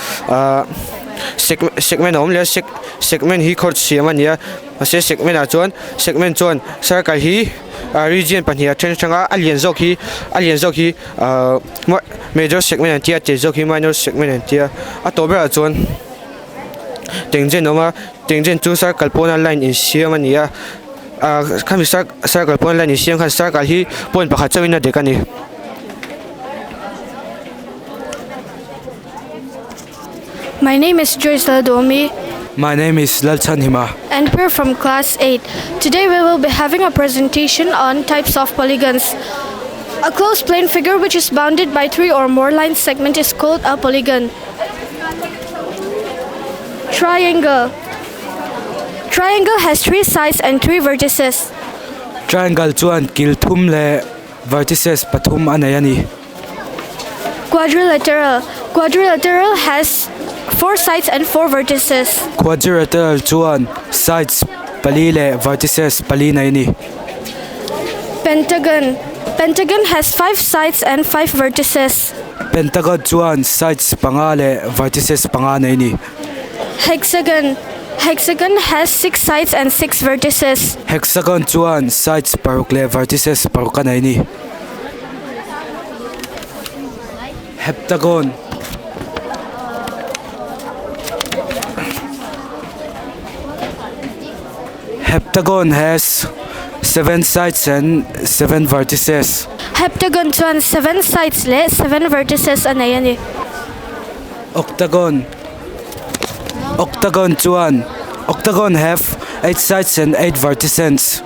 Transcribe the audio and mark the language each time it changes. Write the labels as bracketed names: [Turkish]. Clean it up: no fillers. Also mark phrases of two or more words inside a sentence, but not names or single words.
[Mizo] segment om le segment hi khort siam ania ase segment a segment chuan circle hi region pahnia then changa alien zok hi major segment antia te zok hi minor segment antia a tobera chuan tengjen chu circle pona line in siam ania khami circle pona line in siam khan circle hi point pakhat chawina dekani. [English] My name is Joyce Ladomi. My name is Lalchan Hima. And we're from class 8. Today we will be having a presentation on types of polygons. A closed plane figure which is bounded by 3 or more line segment is called a polygon. Triangle. Triangle has 3 sides and 3 vertices. [Mizo] Triangle chuan kil thum le vertices pathum anayani. [English] Quadrilateral. Quadrilateral has 4 sides and 4 vertices. [Mizo] Quadrilateral chuan sides pali le vertices pali naini. [English] Pentagon. Pentagon has 5 sides and 5 vertices. [Mizo] Pentagon chuan sides panga le vertices panga naini. [English] Hexagon. Hexagon has 6 sides and 6 vertices. [Mizo] Hexagon chuan sides paruk le vertices paruka naini. [English] Heptagon. Heptagon has 7 sides and 7 vertices. [Mizo] Heptagon chuan 7 sides le 7 vertices anayani. Octagon. Octagon chuan. [English] Octagon have 8 sides and 8 vertices.